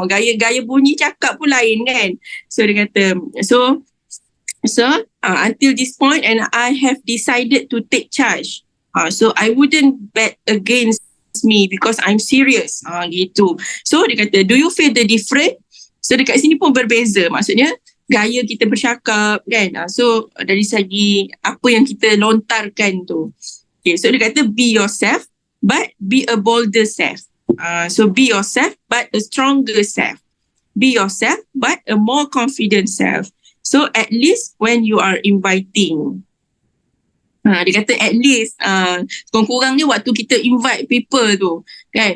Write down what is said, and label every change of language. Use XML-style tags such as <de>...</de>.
<ms>Gaya bunyi cakap pun lain kan. So dia kata so</ms> <en>until this point and I have decided to take charge. So I wouldn't bet against me because I'm serious. Gitu.</en> <ms>So dia kata</ms> <en>do you feel the difference?</en> <ms>So dekat sini pun berbeza. Maksudnya gaya kita bercakap kan. So dari segi apa yang kita lontarkan tu.</ms> <en>Okay, so</en> <ms>dia kata</ms> <en>be yourself but be a bolder self. So be yourself but a stronger self. Be yourself but a more confident self. So at least when you are inviting.</en> <ms>Dia kata</ms> <en>at least</en> <ms>kurang-kurang ni waktu kita</ms> <en>invite people</en> <ms>tu kan.</ms>